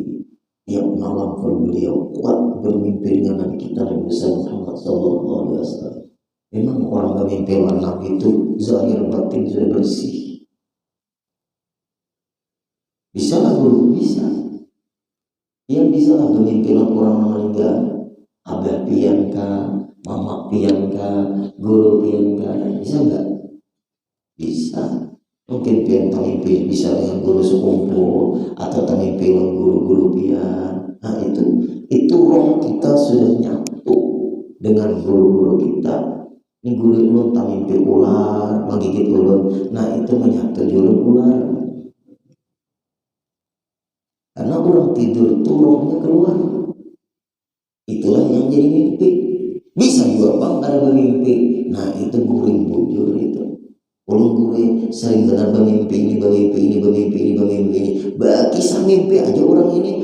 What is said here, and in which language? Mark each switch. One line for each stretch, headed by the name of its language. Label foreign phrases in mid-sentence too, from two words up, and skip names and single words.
Indonesian: Tiap malam beliau kuat bermimpi dengan Nabi kita Nabi Muhammad SAW. Memang orang bermimpi dengan Nabi itu zahir batin sudah bersih. Bisa lah guru, bisa. Yang bisa lah bermimpi dengan orang meninggal.
Banjar: Abah pianka, mama pianka, guru pianka, bisa enggak?
Indonesian: Bisa.
Banjar: Mungkin pian tamimpi bisa dengan guru sekumpul atau tamimpi dengan guru-guru pian.
Indonesian: Nah itu roh kita sudah nyatu dengan guru-guru kita.
Banjar: Ini guru ulun tamimpi ular, menggigit ulun. Nah itu menyatu julun ular.
Indonesian: Karena orang tidur itu rohnya keluar. Itulah yang jadi mimpi.
Banjar: Bisa juga bang ada bermimpi. Nah itu guring bujur itu. Ulun sering benar bermimpi ini. Bagi kisah mimpi aja orang ini.